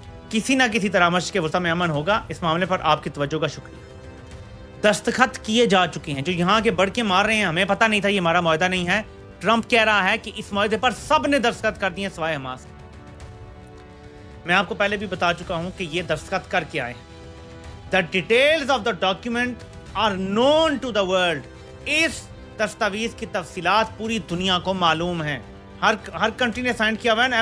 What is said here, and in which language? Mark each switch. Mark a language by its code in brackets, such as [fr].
[ur] کسی نہ کسی طرح مشرق وسطیٰ میں امن ہوگا۔ اس معاملے پر آپ کی توجہ کا شکریہ۔ دستخط کیے جا چکے ہیں۔ جو یہاں کے بڑھ کے مار رہے ہیں ہمیں پتہ نہیں تھا یہ ہمارا معاہدہ نہیں ہے، ٹرمپ کہہ رہا ہے کہ اس معاہدے پر سب نے دستخط کر دیے سوائے حماس۔ میں آپ کو پہلے بھی بتا چکا ہوں کہ یہ دستخط کر کے آئے ہیں. [en] The details of the document are known to the world. [ur] اس دستاویز کی تفصیلات پوری دنیا کو معلوم ہیں. ہر کنٹری نے سائن کیا ہوا ہے.